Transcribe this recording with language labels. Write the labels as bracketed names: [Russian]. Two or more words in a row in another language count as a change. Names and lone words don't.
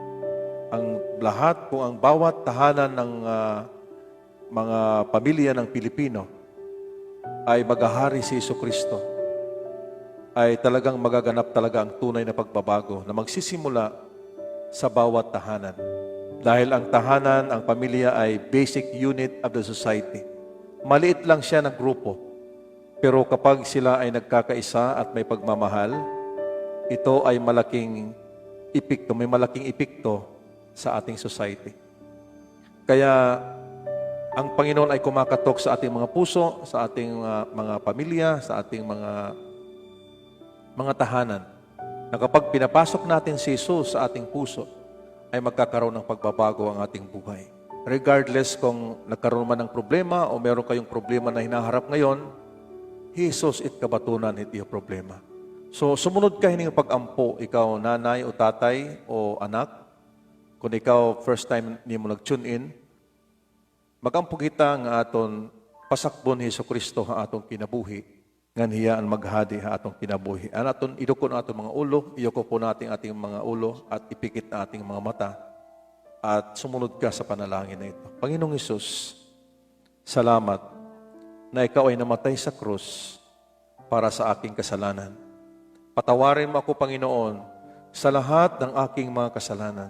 [Filipino] Ang lahat, kung ang bawat tahanan ng mga pamilya ng Pilipino ay maghahari si Jesucristo, ay talagang magaganap talaga ang tunay na pagbabago na magsisimula sa bawat tahanan. Dahil ang tahanan, ang pamilya ay [English] basic unit of the society. [Filipino] Maliit lang siya ng grupo. Pero kapag sila ay nagkakaisa at may pagmamahal, ito ay malaking epekto, may malaking epekto sa ating society. Kaya ang Panginoon ay kumakatok sa ating mga puso, sa ating mga pamilya, sa ating mga tahanan. Na kapag pinapasok natin si Jesus sa ating puso, ay magkakaroon ng pagbabago ang ating buhay. Regardless kung nagkaroon man ng problema o meron kayong problema na hinaharap ngayon, [Waray] Jesus it kabatunan it iyo problema. So sumunod ka hining pag-ampo, ikaw nanay o tatay o anak. Kung ikaw [English] first time [Waray] ni mo nag-tune in, magampo kita nga aton pasakbon Jesucristo ha atong kinabuhi, ngan hiya ang maghadi ha atong kinabuhi. An aton idukon aton mga ulo, [Filipino] iyoko po nating ating mga ulo at ipikit na ating mga mata at sumunod ka sa panalangin na ito. Panginoong Hesus, salamat na ikaw ay namatay sa krus para sa aking kasalanan. Patawarin mo ako, Panginoon, sa lahat ng aking mga kasalanan.